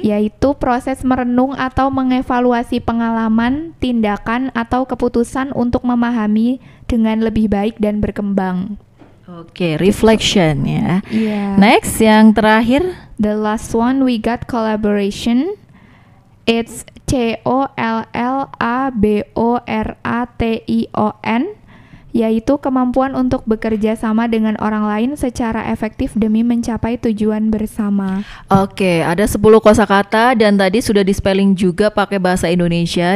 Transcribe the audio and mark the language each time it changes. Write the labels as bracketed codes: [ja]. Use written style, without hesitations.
[id] Yaitu proses merenung atau mengevaluasi pengalaman, tindakan, atau keputusan untuk memahami dengan lebih baik dan berkembang. Oke, reflection ya. [en] Yeah. [id] Next, yang terakhir. [en] The last one we got collaboration. It's COLLABORATION, [id] yaitu kemampuan untuk bekerja sama dengan orang lain secara efektif demi mencapai tujuan bersama. Oke, ada 10 kosakata dan tadi sudah di spelling juga pakai bahasa Indonesia.